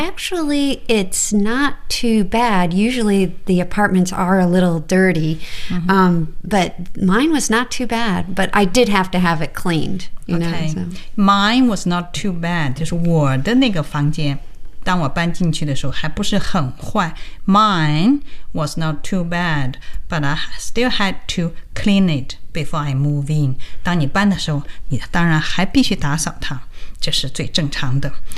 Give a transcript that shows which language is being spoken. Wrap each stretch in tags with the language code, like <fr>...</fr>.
<en>actually it's not too bad usually the apartments are a little dirty、mm-hmm. But mine was not too bad but I did have to have it cleanedOkay, mine was not too bad.</en> <zh>就是我的那个房间，当我搬进去的时候还不是很坏。</zh> <en>Mine was not too bad, but I still had to clean it before I move in.</en> <zh>当你搬的时候，你当然还必须打扫它，这是最正常的。</zh>